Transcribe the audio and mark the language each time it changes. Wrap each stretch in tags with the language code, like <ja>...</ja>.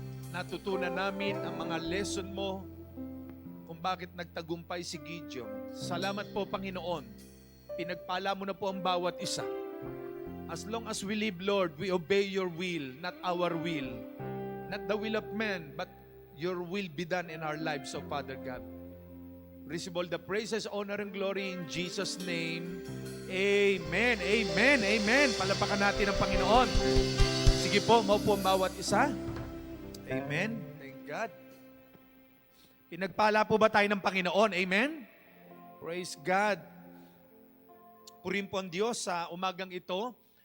<tl>Natutunan namin ang mga lesson mo kung bakit nagtagumpay si Gideon. Salamat po, Panginoon. Pinagpala mo na po ang bawat isa.</tl> <en>As long as we live, Lord, we obey your will, not our will. Not the will of man, but your will be done in our lives, O Father God. Receive all the praises, honor, and glory in Jesus' name. Amen, amen, amen.</en> <tl>Palapakan natin ang Panginoon. Sige po, maupo ang bawat isa. Amen.</tl> <en>Thank God.</en> <tl>Pinagpala po ba tayo ng Panginoon? Amen?</tl> <en>Praise God.</en> <tl>Purihin po ang Diyos sa umagang ito.</tl>